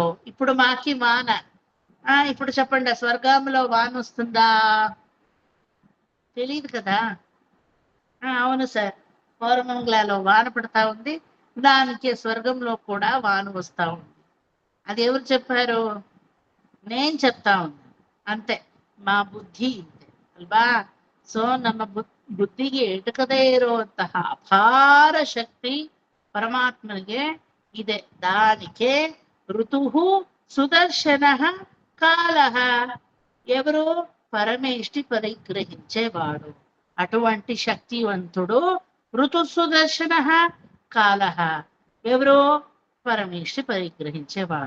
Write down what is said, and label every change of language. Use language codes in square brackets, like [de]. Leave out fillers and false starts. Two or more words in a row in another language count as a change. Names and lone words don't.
[te] ఇప్పుడు మాకి వాన, ఇప్పుడు చెప్పండి, స్వర్గంలో వాన వస్తుందా? తెలియదు కదా. అవును సార్, పౌరమంగళలో వాన పడతా ఉంది, దానికి స్వర్గంలో కూడా వాన వస్తా ఉంది. అది ఎవరు చెప్పారు? నేను చెప్తా ఉన్నాను ಅಂತೆ. [kn] మా ಬುದ್ಧಿ ಇದೆ ಅಲ್ವಾ? ಸೊ ನಮ್ಮ ಬುದ್ಧಿಗೆ ಎಟಕದೇ ಇರುವಂತಹ ಅಪಾರ ಶಕ್ತಿ ಪರಮಾತ್ಮನಿಗೆ ಇದೆ. [sa] దానికే ఋతుహు సుదర్శన కాలః. [te] ఎవరు? పరమేష్టి పరిగ్రహించేవాడు. అటువంటి శక్తివంతుడు [sa] ఋతు సుదర్శన కాలః. [te] ఎవరు? పరమేష్టి పరిగ్రహించేవాడు.